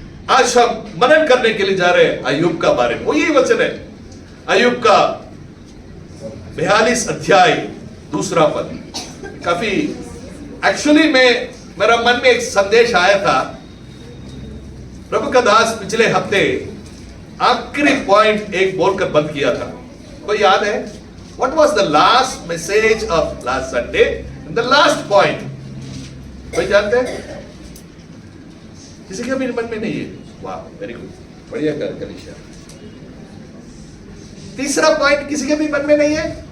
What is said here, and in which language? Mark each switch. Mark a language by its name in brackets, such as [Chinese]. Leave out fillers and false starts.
[Hindi] आज हम मनन करने के लिए जा रहे हैं अय्यूब का बारे में। वो यही वचन है, अय्यूब का 42 अध्याय 2 पद। काफी एक्चुअली मेरा मन में एक संदेश आया था। प्रभु का दास पिछले हफ्ते आखिरी पॉइंट एक बोलकर बंद किया था, कोई याद है? [English] What was the last message of last Sunday? The last point, [Hindi] कोई जानते हैं? किसी के भी मन में नहीं है? वाह, वेरी गुड, बढ़िया कर कलिशा। तीसरा पॉइंट किसी के भी मन में नहीं है?